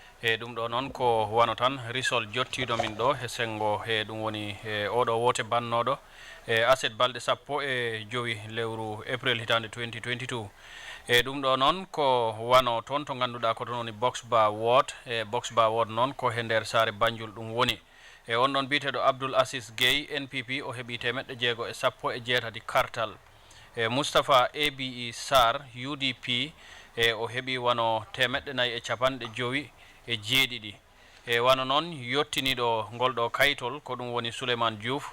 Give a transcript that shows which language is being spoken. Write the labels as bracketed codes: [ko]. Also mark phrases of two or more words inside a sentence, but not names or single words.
[ff] e ɗum ɗo noon ko wano tan risol jottiɗo min ɗo e sengo e ɗum woni e oɗo wote bannoɗo e aset balɗe 15 lewru april hitande 2022 e ɗum ɗo noon ko wano toon to ganduɗa ko to woni box bar ward e box bar ward noon ko he nder saare Banjul ɗum woni e on ɗon biteɗo Abdoul Aziz Gueye NPP o heeɓi 618 kartal e Moustapha ABE Sarr UDP e o heeɓi wano 450 e jeeɗiɗi e wano noon yottiniɗo ngol ɗo kaytol ko ɗum woni Souleymane Diouf